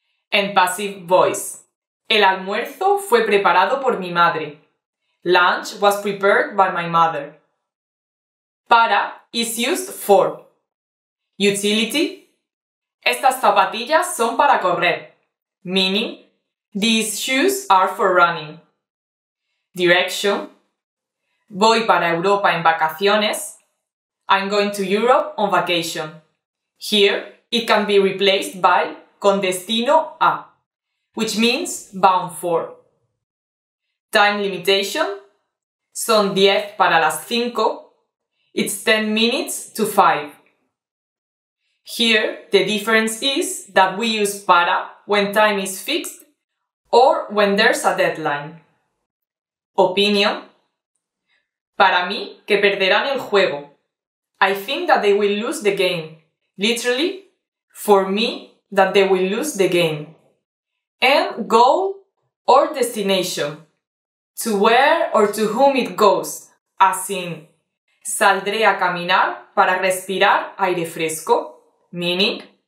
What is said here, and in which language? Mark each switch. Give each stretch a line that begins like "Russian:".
Spanish: En
English: passive voice,
Spanish: el almuerzo fue preparado por mi madre.
English: Lunch was prepared by my mother. Para is used for. Utility,
Spanish: estas zapatillas son para correr,
English: meaning these shoes are for running. Direction,
Spanish: voy para Europa en vacaciones.
English: I'm going to Europe on vacation. Here, it can be replaced by
Spanish: con destino a,
English: which means bound for. Time limitation,
Spanish: son 10 para las 5,
English: it's 10 minutes to 5. Here, the difference is that we use para when time is fixed or when there's a deadline. Opinion,
Spanish: para mí que perderán el juego.
English: I think that they will lose the game. Literally, for me, that they will lose the game. And goal or destination, to where or to whom it goes, as in,
Spanish: saldré a caminar para respirar aire fresco,
English: meaning,